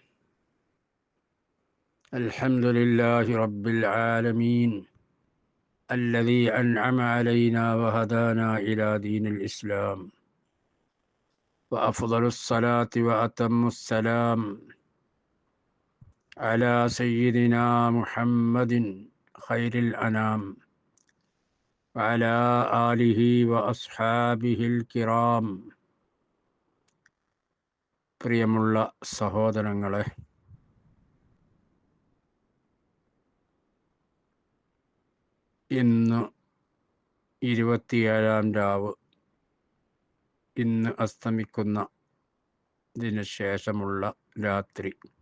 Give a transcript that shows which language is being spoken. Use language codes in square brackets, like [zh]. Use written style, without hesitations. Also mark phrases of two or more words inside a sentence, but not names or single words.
[ar] الحمد لله رب العالمين الذي أنعم علينا وهدانا إلى دين الإسلام، وأفضل الصلاة وأتم السلام على سيدنا محمد خير الأنام وعلى آله وأصحابه الكرام. [ml] പ്രിയമുള്ള സഹോദരങ്ങളെ, ഇന്ന് 27-ാം രാവ്, ഇന്ന് അസ്തമിക്കുന്നതിന് ശേഷമുള്ള രാത്രി.